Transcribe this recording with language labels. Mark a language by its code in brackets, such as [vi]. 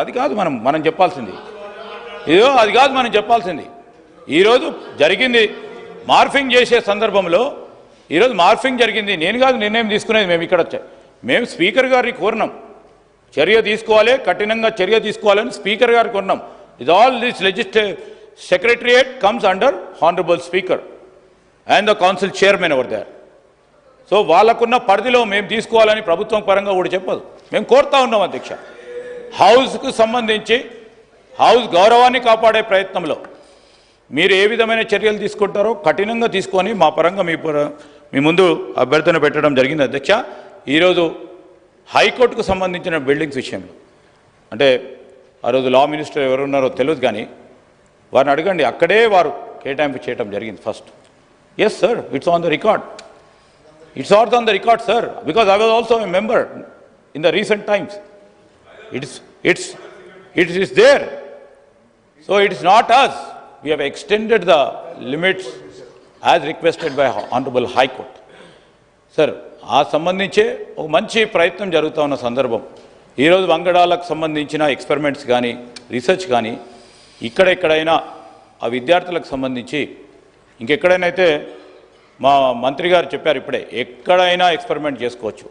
[te] అది కాదు మనం చెప్పాల్సింది. అది కాదు మనం చెప్పాల్సింది. ఈరోజు జరిగింది మార్ఫింగ్ చేసే సందర్భంలో, ఈరోజు మార్ఫింగ్ జరిగింది. నేను కాదు నిర్ణయం తీసుకునేది, మేము స్పీకర్ గారిని కోరినాం, చర్య తీసుకోవాలి, కఠినంగా చర్య తీసుకోవాలని స్పీకర్ గారికి కోరినాం. [en] Is all this legislative secretariat comes under Honorable Speaker and the council chairman over there. [te] So వాళ్ళకున్న పరిధిలో మేము తీసుకోవాలని ప్రభుత్వం పరంగా కూడా చెప్పదు. మేము కోరుతా ఉన్నాం అధ్యక్ష, హౌస్కు సంబంధించి హౌస్ గౌరవాన్ని కాపాడే ప్రయత్నంలో మీరు ఏ విధమైన చర్యలు తీసుకుంటారో కఠినంగా తీసుకొని మా పరంగా మీ ముందు అభ్యర్థన పెట్టడం జరిగింది అధ్యక్ష. ఈరోజు హైకోర్టుకు సంబంధించిన బిల్డింగ్స్ విషయంలో అంటే ఆ రోజు లా మినిస్టర్ ఎవరున్నారో తెలియదు, కానీ వారిని అడగండి, అక్కడే వారు కేటాయింపు చేయడం జరిగింది first. [en] Yes sir, it's on the record. It's not on the record, sir, because I was also a member in the recent times. It is there. So it is not us. We have extended the limits as requested by Honorable High Court. [te] Sir, ఆ సంబంధించే ఒక మంచి ప్రయత్నం జరుగుతూ ఉన్న సందర్భం. ఈరోజు వంగడాలకు సంబంధించిన experiments కానీ రీసెర్చ్ కానీ ఇక్కడెక్కడైనా ఆ విద్యార్థులకు సంబంధించి ఇంకెక్కడైనా అయితే మా మంత్రి గారు చెప్పారు ఇప్పుడే, ఎక్కడైనా ఎక్స్పెరిమెంట్ చేసుకోవచ్చు.